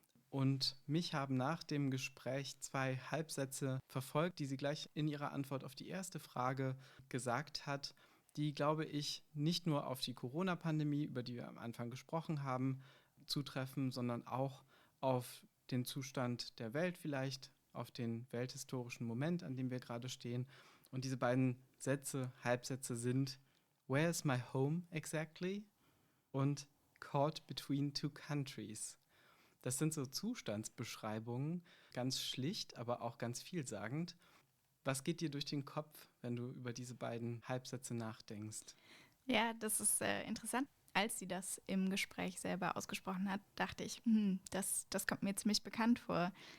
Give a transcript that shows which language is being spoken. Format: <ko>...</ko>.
<de>Und mich haben nach dem Gespräch 2 Halbsätze verfolgt, die sie gleich in ihrer Antwort auf die erste Frage gesagt hat, die, glaube ich, nicht nur auf die Corona-Pandemie, über die wir am Anfang gesprochen haben, zutreffen, sondern auch auf den Zustand der Welt vielleicht, auf den welthistorischen Moment, an dem wir gerade stehen. Und diese beiden Halbsätze sind</de> <en>"Where is my home exactly?"</en> <de>und</de> <en>"Caught between two countries."</en> <de>Das sind so Zustandsbeschreibungen, ganz schlicht, aber auch ganz vielsagend. Was geht dir durch den Kopf, wenn du über diese beiden Halbsätze nachdenkst? Ja, das ist interessant. Als sie das im Gespräch selber ausgesprochen hat, dachte ich, das kommt mir ziemlich bekannt vor.</de>